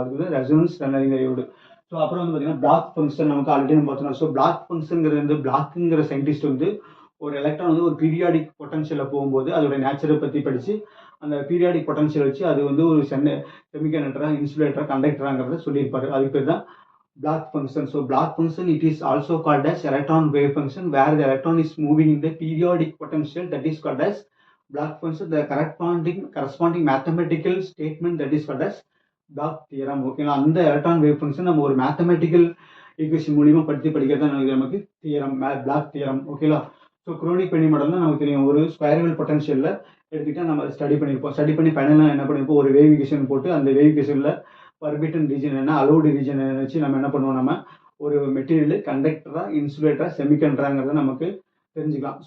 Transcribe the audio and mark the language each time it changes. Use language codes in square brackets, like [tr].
[ta] அதுக்கு வந்து resonance tunnelling diode. So அப்புறம் வந்து பார்த்தீங்கன்னா பிளாக் ஃபங்க்ஷன் நமக்கு ஆல்ரெடி நம்ம பார்த்தோம். ஸோ பிளாக் ஃபங்க்ஷனுங்கிறது வந்து பிளாக்குங்கிற சயின்டிஸ்ட் வந்து ஒரு எலக்ட்ரான் வந்து ஒரு பீரியாடிக் பொட்டன்ஷியலில் போகும்போது அதோட நேச்சரை பற்றி படித்து அந்த பீரியாடிக் பொட்டன்ஷியல் வச்சு அது வந்து ஒரு செமிகண்டக்டராக இன்சுலேட்டராக கண்டக்டராங்கிறத சொல்லியிருப்பாரு. அதுக்கு பேர் தான் black function. [en] So Bloch function it is also called as electron wave function where the electron is moving in the periodic potential, that is called as black function. The corresponding mathematical statement that is called as Bloch theorem. [ta] ஓகேங்களா, அந்த electron wave function நம்ம ஒரு mathematical equation மூலியமா படிக்கிறது தான் நமக்கு theorem, black theorem. ஓகேங்களா, so crony Beni மாடல்னா நமக்கு தெரியும், ஒரு ஸ்கொயர் வேவ் பொட்டன்ஷியலில் எடுத்துக்கிட்டால் நம்ம ஸ்டடி பண்ணியிருப்போம். ஸ்டடி பண்ணி ஃபைனலாக என்ன பண்ணியிருப்போம், ஒரு வேவ் ஈக்குவேஷன் போட்டு அந்த வேவ் ஈக்குவேஷனில் பர்பிட்டன் ரீஜன் என்ன, அலோடு ரீஜன் வச்சு நம்ம என்ன பண்ணுவோம், நம்ம ஒரு மெட்டீரியல் கண்டக்டரா இன்சுலேட்டரா செமிகண்டராங்கிறத நமக்கு தெரிஞ்சுக்கலாம்.